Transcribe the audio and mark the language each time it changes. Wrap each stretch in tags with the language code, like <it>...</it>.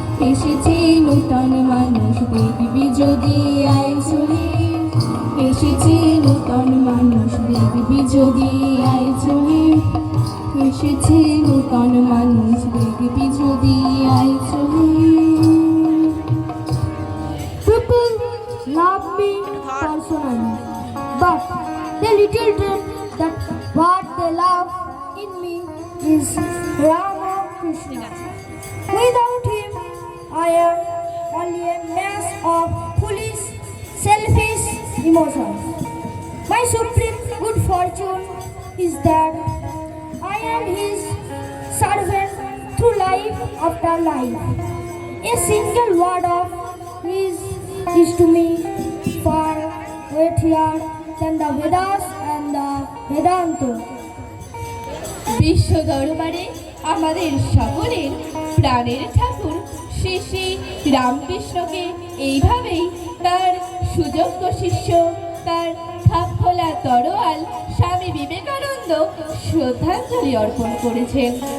<bn>এসেছে নূতন মানুষ দেখবি যদি আয় চলে এসেছে নূতন মানুষ দেখবি যদি আয় চলে এসেছে নূতন মানুষ দেখবি যদি আয় চলে</bn> <en>People love me personally, but they little dream that what they love in me is Rama Krishna. Without him, I am only a mass of foolish, selfish emotions. My supreme good fortune is that I am his servant through life after life. A single word of his is to me far weightier than the Vedas and the Vedanta.</en> <bn>বিশ্ব দরবারে আমাদের সকলের প্রাণের ঠাকুর শ্রী শ্রী রামকৃষ্ণকে এইভাবেই তার সুযোগ্য শিষ্য তার খাপখোলা তরোয়াল স্বামী বিবেকানন্দ শ্রদ্ধাঞ্জলি অর্পণ করেছেন।</bn>